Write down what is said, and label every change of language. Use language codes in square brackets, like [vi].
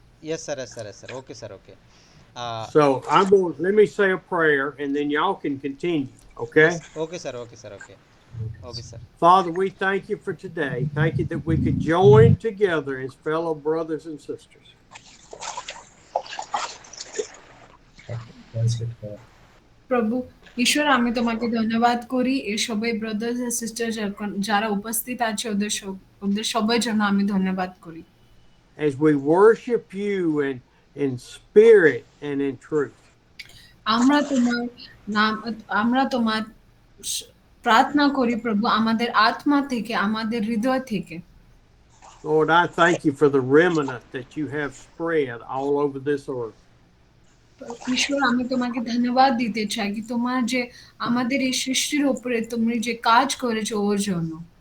[en] Yes, sir. Yes, sir. Yes, sir. Okay, sir. Okay. Uh, So I'm going. Let me say a prayer, and then y'all can continue. Okay. yes. Okay, sir. Okay, sir. Okay. Okay, sir. Father, we thank you for today. Thank you that we could join together as fellow brothers and sisters. [bn] প্রভু ঈশ্বর, আমি তোমাকে ধন্যবাদ করি এই সবাই [en] brothers and sister [bn] যারা উপস্থিত আছে ওদের সবাই জন্য আমি ধন্যবাদ করি। [en] As we worship you in spirit and in truth. [bn] আমরা তোমার নাম, আমরা তোমার প্রার্থনা করি প্রভু আমাদের আত্মা থেকে, আমাদের হৃদয় থেকে। [en] Lord, I thank you for the remnant that you have spread all over this earth. [bn] ঈশ্বর, আমি তোমাকে ধন্যবাদ দিতে চাই কি তোমার যে আমাদের এই সৃষ্টির উপরে তুমি যে কাজ করেছো ওর জন্য।